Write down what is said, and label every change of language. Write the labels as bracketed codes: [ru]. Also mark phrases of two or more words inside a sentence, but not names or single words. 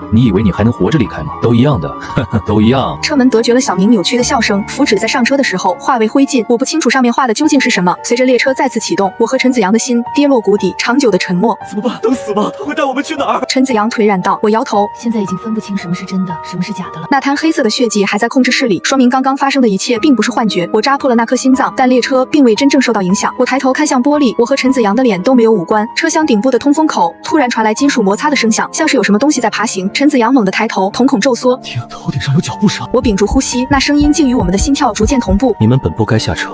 [zh] 你以為你還能活着離開嗎？都一樣的，呵呵，都一樣。” 車門隔絕了小明扭曲的笑聲，符紙在上車的時候化為灰燼。我不清楚上面畫的究竟是什麼。隨着列車再次啟動，我和陳子陽的心跌落谷底，長久的沉默。怎麼辦？等死嗎？他會帶我們去哪兒？陳子陽頹然道。我搖頭，現在已經分不清什麼是真的，什麼是假的了。那灘黑色的血跡還在控制室裡，說明剛剛發生的一切並不是幻覺。我扎破了那顆心臟，但列車並未真正受到影響。我抬頭看向玻璃，我和陳子陽的臉都沒有五官。車廂頂部的通風口突然傳來金屬摩擦的聲響，像是有什麼東西在爬行。陳子陽猛地抬頭，瞳孔驟縮。天，頭頂上有腳步聲。我屏住呼吸，那聲音竟與我們的心跳逐漸同步。你們本不該下車。